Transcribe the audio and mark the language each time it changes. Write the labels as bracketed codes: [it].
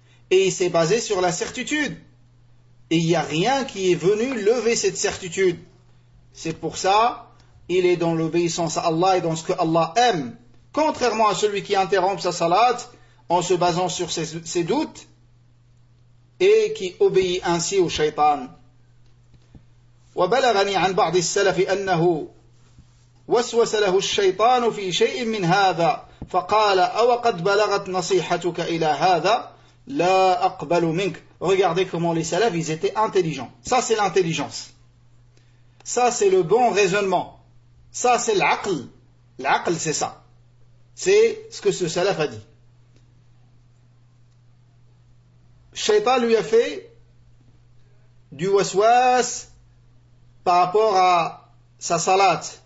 [fr] Et il s'est basé sur la certitude. Et il n'y a rien qui est venu lever cette certitude. C'est pour ça, il est dans l'obéissance à Allah et dans ce que Allah aime. Contrairement à celui qui interrompt sa salat en se basant sur ses doutes et qui obéit ainsi au shaytan. [ar] وبلغني عن بعض السلف أنه وسوس له الشيطان في شيء من هذا فقال أو قد بلغت نصيحتك إلى هذا لا أقبل منك. [fr] Regardez comment les salafs, ils étaient intelligents. Ça c'est l'intelligence. Ça c'est le bon raisonnement. Ça c'est l'aql. L'aql c'est ça. C'est ce que ce salaf a dit. Shaytan lui a fait du waswas par rapport à sa salat.